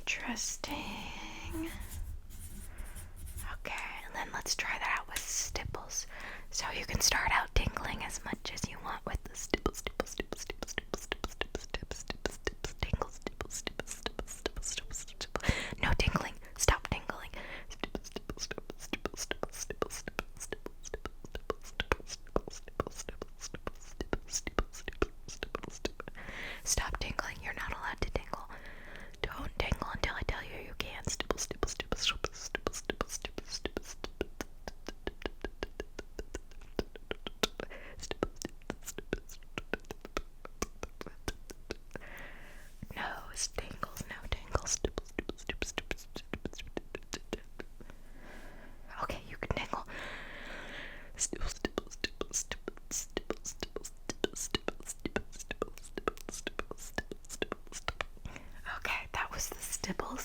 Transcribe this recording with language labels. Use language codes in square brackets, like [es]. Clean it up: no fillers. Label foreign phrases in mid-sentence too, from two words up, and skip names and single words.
[en] Interesting. Okay, and then let's try that out with stipples. So you can start out tingling as much as you want with the stipples, stipples, stipples, stipples, stipples, stipples, stipples, stipples, stipples, stipples, tingles, stipples, stipples, stipples, stipples, stipples, stipples. No tingling. Stop tingling. Stipples, stipples, stipples, stipples, stipples, stipples, stipples, stipples, stipples, stipples, stipples, stipples, stipples, stipples, stipples, stipples, stipples, stipples, stipples. Stop tingling. You're not allowed to tingle. Don't tingle until I tell you you can. Stipples, stipples, stipples, stipples, stipples, stipples, stipples, stipples, stipples. No tingles, no tingles. Okay, you can tingle. Okay, that was the stipples.